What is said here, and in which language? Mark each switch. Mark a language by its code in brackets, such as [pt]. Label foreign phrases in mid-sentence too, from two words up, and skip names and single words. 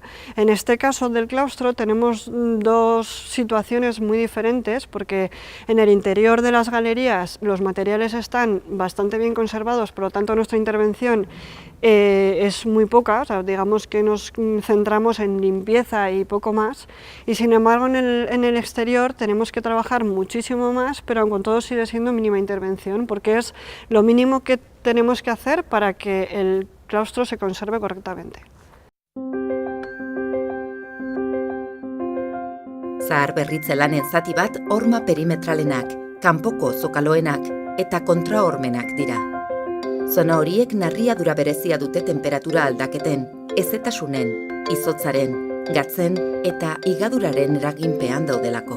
[es] En este caso del claustro tenemos dos situaciones muy diferentes, porque en el interior de las galerías los materiales están bastante bien conservados, por lo tanto nuestra intervención es muy poca, o sea, digamos que nos centramos en limpieza y poco más, y sin embargo en el exterior tenemos que trabajar muchísimo más, pero aun con todo sigue siendo mínima intervención, porque es lo mínimo que tenemos que hacer para que el claustro se conserve correctamente. [eu] Zaharberritze lanen zati bat horma perimetralenak, kanpoko zokaloenak eta kontrahormenak dira. Zona horiek narriadura berezia dute temperatura aldaketen, hezetasunen, izotzaren, gatzen eta higaduraren eraginpean daudelako.